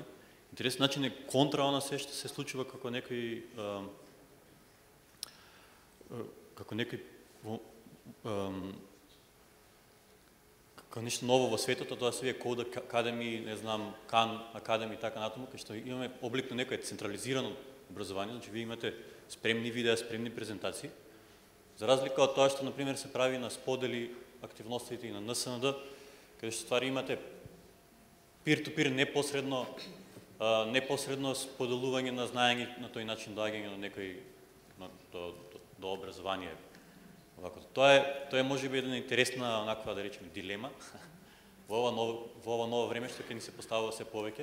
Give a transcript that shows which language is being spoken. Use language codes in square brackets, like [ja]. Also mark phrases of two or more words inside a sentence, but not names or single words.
[mk] Интересен начин е контра она се што се случува како некој како нешто ново во светот, тоа се вие Code Academy, не знам, Khan Academy и така натаму, кај што имаме облик на некој централизирано образование, значи вие имате спремни видеа, спремни презентации, за разлика од тоа што, например, се прави на сподели активностите и на НСНД, каде што ствари имате peer-to-peer непосредно споделување на знаење, на тој начин доаѓање на некој до образование. Тоа е можеби една интересна, онаква да речеме, дилема во ова ново време што ќе ни се поставува се повеќе.